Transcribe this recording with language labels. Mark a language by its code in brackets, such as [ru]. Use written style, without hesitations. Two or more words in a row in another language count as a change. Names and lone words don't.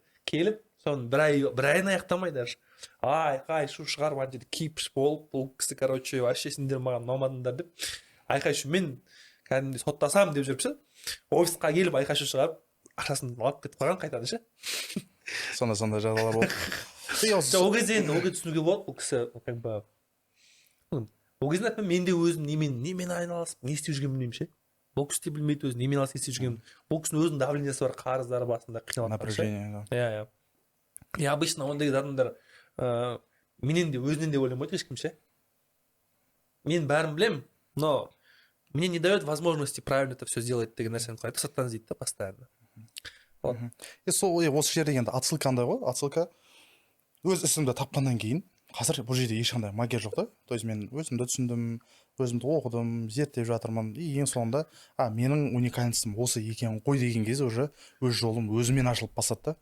[kk] Келіп, соны бір айын аяқтамай даже. Айқай шу шығарып ана жерде кипіш болып, бұл кісі [ru] короче вообще [kk] сендер маған ұнамадыңдар деп айқай шу мен кәдімгідей соттасам деп жүріп ше. Офисқа келіп айқай шу шығарып ақшасын алып кетіп қалған қайтады ше. Сондай жағдайлар болды. Ол кезде енді ол кезде түсінуге болады, бұл кісі [ru] как бы [kk] ол кезде мен де өзім немен айналысып не істеп жүргенін білмеймін ше. Бұл кісі де білмейді өзі немен айналысып не істеп жүргенін. Бұл кісінің өзінің давлениесі бар, қарыздары басында қиналып напряжение. [ru] И обычно [kk] ондай адамдар менен де өзінен де ойламайды ешкім ше. Мен бәрін білемін, [ru] но мне не дает возможности правильно это все сделать [kk] деген нәрсені қойды, сырттан іздейді да [ru] постоянно. [kk] И сол осы жерде енді отсылка андай ғой, отсылка өз ісімді тапқаннан кейін қазір бұл жерде ешқандай магия жоқ да. [ru] То есть [kk] мен өзімді түсіндім, өзімді оқыдым, зерттеп жатырмын. И ең соңында менің уникальностьым осы екен ғой деген кезде уже өз жолым өзімен ашылып басады да.